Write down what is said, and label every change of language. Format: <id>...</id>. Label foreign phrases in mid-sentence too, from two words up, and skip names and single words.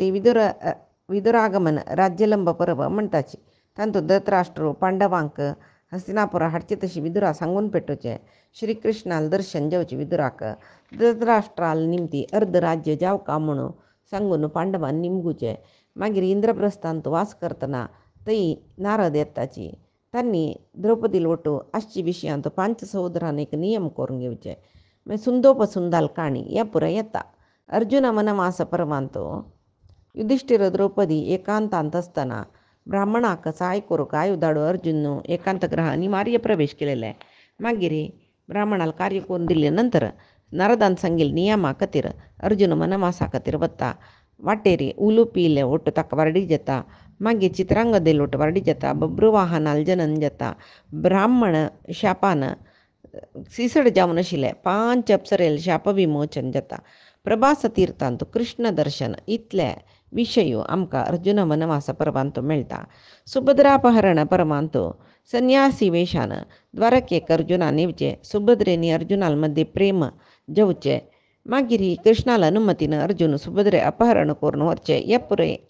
<kok>विदुरागमन राज्यलंब पर्व म्हणटाची तांतूं धृतराष्ट्र पांडवांक हस्तिनापुरा हाडचे तशी विदुरा सांगून पेटोवचे श्रीकृष्णाल दर्शन जेवचे विदुराक धृतराष्ट्राल निमती अर्ध राज्य जावका म्हणून सांगून पांडवान निमगुचे मागीर इंद्रप्रस्थांत वास करतना थंय नारद येताची तांणी द्रौपदी वटू आसची विशयांत 5 सहोदरान एक नियम करून घेवचे मागीर सुंदोपसुंदाल काणी ह्या पुराय येता अर्जुन वनवास पर्वांत युधिष्ठिर द्रौपदी एकांतांत आसतना ब्राह्मणाक सहाय करूंक आयुधाडू अर्जुन एकांत ग्रह अनिवार्य प्रवेश केलेले मागीर ब्राह्मणाल कार्य करून दिले नंतर नारदान सांगेल नियमा खातीर अर्जुन वनवासा खातीर वता वाटेरी उलुपिले ओट ताका वारडी जाता मागीर चित्रांगदे लोट वारडी जाता बब्रुवाहनाल जनन जाता ब्राह्मण शापान सिसड जावन आशिल्ले 5 अप्सरेल शाप विमोचन जाता प्रभास तीर्थांत कृष्ण दर्शन इतले विशय आमकां अर्जुन वनवास पर्वांत मेळटा सुभद्रापहरण पर्वांत संन्यासी वेशान द्वारकेक अर्जुनान येवचे सुभद्रेनी अर्जुनाल मध्ये प्रेम जेवचे मागीर कृष्णाल अनुमतीन अर्जुन सुभद्रे अपहरण करून व्हरचे हे पुरे</kok>